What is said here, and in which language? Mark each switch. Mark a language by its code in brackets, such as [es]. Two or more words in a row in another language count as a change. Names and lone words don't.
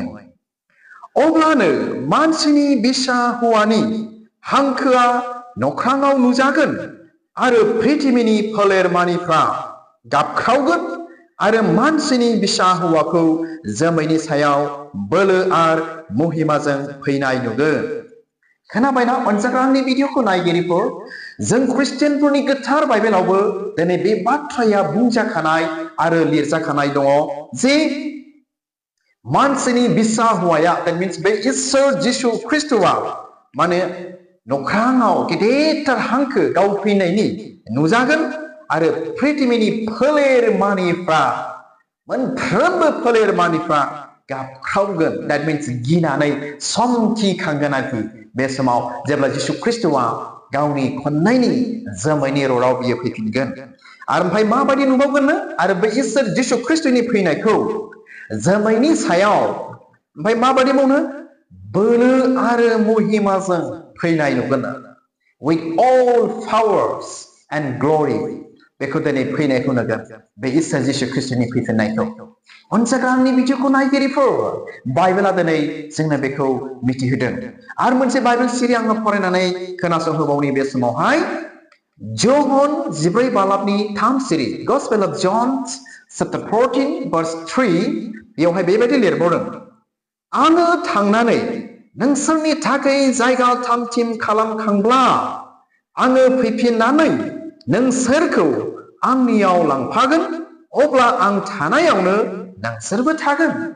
[brx] अब्लानो मानसिनि बिसा हौवानि हांखोआ नख्राङाव नुजागोन आरो पृथिबिनि फोलेरमानिफ्रा गाबख्रावगोन आरो मानसिनि बिसा हौवाखौ जोमैनि सायाव बोलो आरो महिमाजों फैनाय नुगोन। खोनाबायना अनजाग्रा आंनि भिडिअखौ नायगिरिफोर? जों ख्रिस्टियानफोरनि गोथार बाइबेलावबो दिनै बे बाथ्राया बुंजाखानाय आरो लिरजाखानाय दङ जे मानसिनि बिसा हौवाया, [en] that means [brx] बे इसोर जिसु ख्रिस्टआ माने नख्राङाव गेदेरथार हांखो गाव फैनायनि नुजागोन आरो पृथिबिनि फोलेरमानिफ्रा मोनफ्रोमबो फोलेरमानिफ्रा गाबख्रावगोन। [en] that means [brx] गिनानै समखिखांगोन आरोखि बे समाव जेब्ला जिसु ख्रिस्टआ गावनि खन्नायनि जोमैनि रराव बियो फैफिनगोन। आरो ओमफ्राय माबायदि नुबावगोननो? आरो बे इसोर जिसु ख्रिस्टनि फैनायखौ जोमैनि सायाव ओमफ्राय माबायदि मावनो? बोलो आरो महिमाजों फैनाय नुगोन। [en] with all powers and glory [brx] बेखौ दिनै फैनायखौ नुगोन बे इसोर जिसु ख्रिस्टनि फैफिननायखौ। अनजाग्रा आंनि भिडिअखौ नायगिरिफोर, बाइबेला दिनै जोंनो बेखौ मिथिहोदों। आरो मोनसे बाइबेल सिरि आङो फरायनानै खोनासंहोबावनि बे समावहाय जन 14 बालाबनि 3 सिरि। [en] Gospel of John chapter 14 verse 3 [brx] बेयावहाय बेबायदि लिरबावदों, आङो थांनानै नोंसोरनि थाखाय जायगा थामथिम खालामखांब्ला आङो फैफिननानै नोंसोरखौ आंनियाव लांफागोन, अब्ला आं थानायावनो नोंसोरबो थागोन।